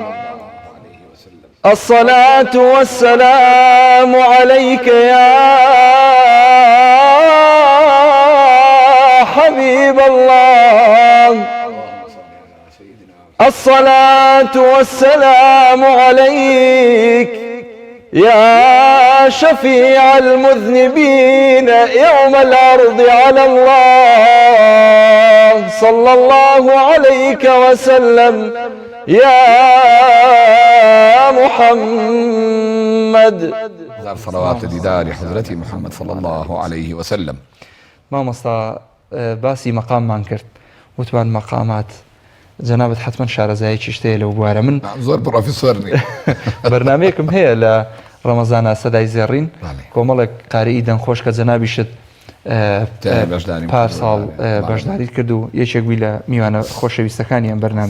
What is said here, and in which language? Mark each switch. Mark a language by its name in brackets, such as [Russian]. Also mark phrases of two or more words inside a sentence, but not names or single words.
[Arabic] الصلاة والسلام عليك يا حبيب الله، الصلاة والسلام عليك يا شفيع المذنبين يوم العرض على الله. صلى الله عليك وسلم يا محمد. صلوات ديدار حضرتي محمد صلى الله عليه وسلم. [Central Kurdish] مامۆستا باسی مەقاممان کرد، وتوان مەقامات جەنابەت حتمما شارەزایەکی شتەیە لەو بوارە. من زۆر پرۆفیسۆرنی بەرنامەیەکم هەیە لە ڕەمەزانە سەدای زێڕین، کۆمەڵێک قارئی دەنگخۆش کە جەنابیشت پارساڵ بەشداریت کرد و یەکێک بووی لە میوانە خۆشەویستەکانی ئەم بەرنامێ.